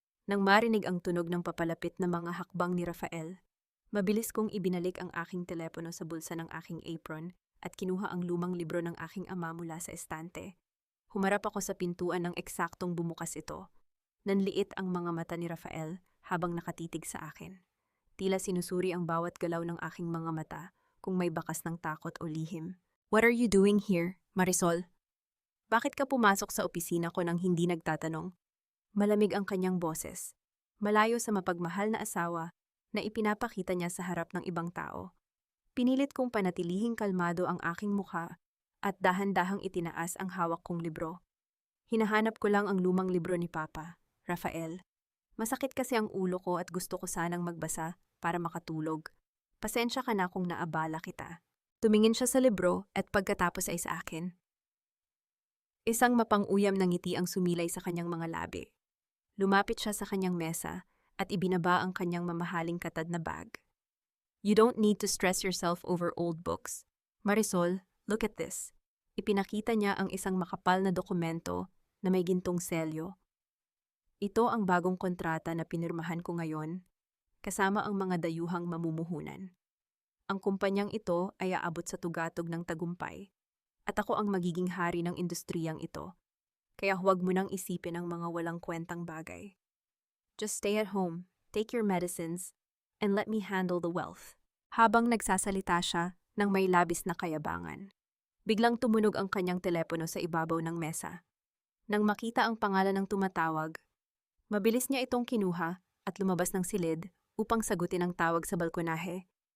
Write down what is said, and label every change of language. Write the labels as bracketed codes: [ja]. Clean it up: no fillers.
[tl] Nang marinig ang tunog ng papalapit na mga hakbang ni Rafael, mabilis kong ibinalik ang aking telepono sa bulsa ng aking apron at kinuha ang lumang libro ng aking ama mula sa estante. Humarap ako sa pintuan ng eksaktong bumukas ito. Nanliit ang mga mata ni Rafael habang nakatitig sa akin. Tila sinusuri ang bawat galaw ng aking mga mata kung may bakas ng takot o lihim. [en] "What are you doing here, Marisol? [tl] Bakit ka pumasok sa opisina ko nang hindi nagtatanong?" Malamig ang kanyang boses, malayo sa mapagmahal na asawa na ipinapakita niya sa harap ng ibang tao. Pinilit kong panatilihing kalmado ang aking mukha at dahan-dahang itinaas ang hawak kong libro. Hinahanap ko lang ang lumang libro ni Papa, Rafael. Masakit kasi ang ulo ko at gusto ko sanang magbasa para makatulog. Pasensya ka na kung naabala kita. Tumingin siya sa libro at pagkatapos ay sa akin. Isang mapang-uyam na ngiti ang sumilay sa kanyang mga labi. Lumapit siya sa kanyang mesa at ibinaba ang kanyang mamahaling katad na bag. [en] "You don't need to stress yourself over old books. Marisol, look at this." [tl] Ipinakita niya ang isang makapal na dokumento na may gintong selyo. Ito ang bagong kontrata na pinirmahan ko ngayon, kasama ang mga dayuhang mamumuhunan. Ang kumpanyang ito ay aabot sa tugatog ng tagumpay, at ako ang magiging hari ng industriyang ito. Kaya huwag mo nang isipin ang mga walang kwentang bagay. [en] Just stay at home, take your medicines, and let me handle the wealth. [tl] Habang nagsasalita siya ng may labis na kayabangan, biglang tumunog ang kanyang telepono sa ibabaw ng mesa. Nang makita ang pangalan ng tumatawag, mabilis niya itong kinuha at lumabas ng silid upang sagutin ang tawag sa balkonahe.